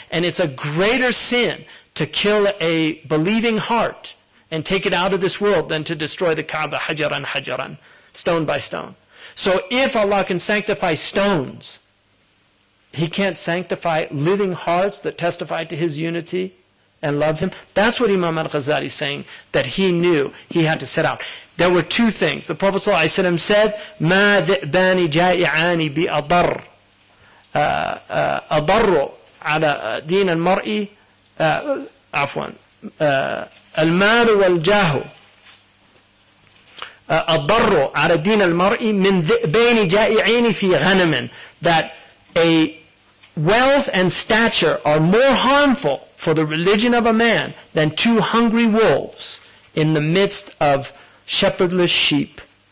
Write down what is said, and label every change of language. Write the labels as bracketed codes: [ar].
[en] And it's a greater sin to kill a believing heart and take it out of this world than to destroy the Kaaba hajaran hajaran, stone by stone. So if Allah can sanctify stones, He can't sanctify living hearts that testify to His unity and love Him. That's what Imam al-Ghazali is saying, that he knew he had to set out. There were 2 things. The Prophet ﷺ said, [ar] مَا ذِئْبَانِ جَائِعَانِ بِأَضَرِّ أَضَرُّ عَلَى دِينَ الْمَرْءِ عَفْوًا الْمَالُ وَالْجَاهُ الضر على دين المرء من ذئبين جائعين في غنم, [en] that a wealth and stature are more harmful for the religion of a man than 2 hungry wolves in the midst of shepherdless sheep.